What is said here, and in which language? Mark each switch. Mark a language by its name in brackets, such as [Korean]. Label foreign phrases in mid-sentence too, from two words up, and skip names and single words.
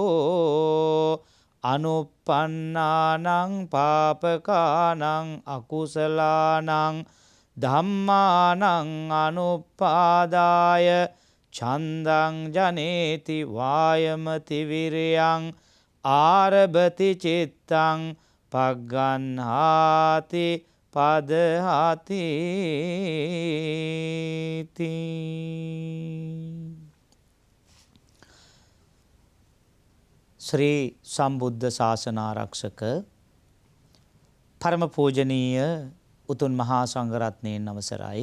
[Pali] අනුප්පන්නානං පාපකානං අකුසලානං ධම්මානං අනුපාදාය ඡන්දං ජනේති වායමති විරයං ආරභති චිත්තං පග්ගන්හාති පදහති. [Sinhala] ශ්‍රී සම්බුද්ධ ශාසනාරක්ෂක පරම පූජනීය උතුම් මහා සංඝරත්නයන් අවසරයි.